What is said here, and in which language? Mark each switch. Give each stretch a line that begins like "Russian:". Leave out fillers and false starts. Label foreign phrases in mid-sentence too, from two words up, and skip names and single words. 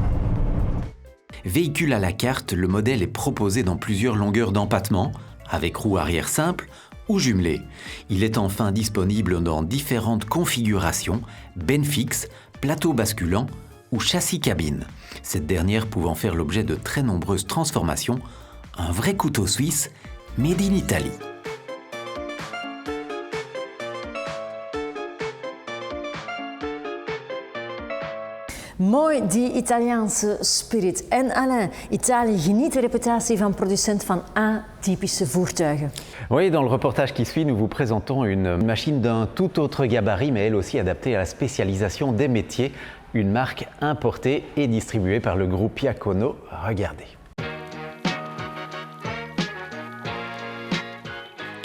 French: Véhicule à la carte, le modèle est proposé dans plusieurs longueurs d'empattement, avec roue arrière simple ou jumelé. Il est enfin disponible dans différentes configurations, bennes fixes, plateau basculant ou châssis cabine. Cette dernière pouvant faire l'objet de très nombreuses transformations, un vrai couteau suisse
English: made in Italy.
Dutch: Mooi, die Italiaanse spirit. En Alain, Italië geniet de reputatie van producent van atypische voertuigen.
French: Oui, dans le reportage qui suit, nous vous présentons une machine d'un tout autre gabarit, mais elle aussi adaptée à la spécialisation des métiers. Une marque importée et distribuée par le groupe Iacono. Regardez.